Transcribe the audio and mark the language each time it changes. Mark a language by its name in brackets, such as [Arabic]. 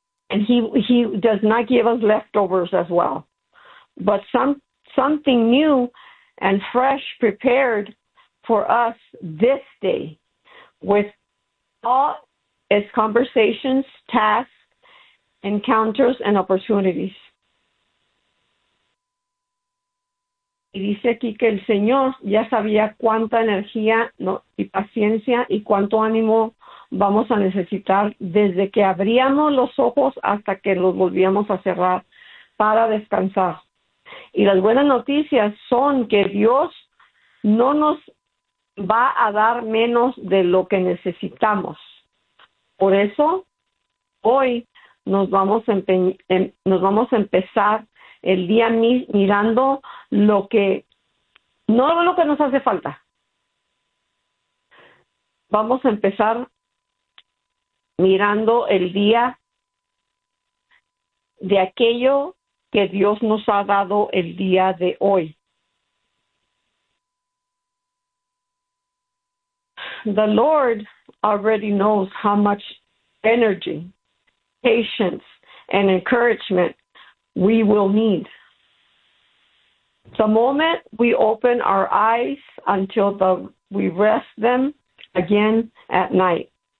[English] And he does not give us leftovers as well, but something new and fresh prepared for us this day with all its conversations, tasks, encounters, and opportunities. [Spanish] Y dice aquí que el Señor ya sabía cuánta energía, ¿no?, y paciencia y cuánto ánimo vamos a necesitar desde que abríamos los ojos hasta que los volvíamos a cerrar para descansar. Y las buenas noticias son que Dios no nos va a dar menos de lo que necesitamos. Por eso, hoy nos vamos a empezar el día mirando lo que nos hace falta. Vamos a empezar mirando el día de aquello que Dios nos ha dado el día de hoy. [English] The Lord already knows how much energy, patience, and encouragement we will need. The moment we open our eyes until we rest them again at night.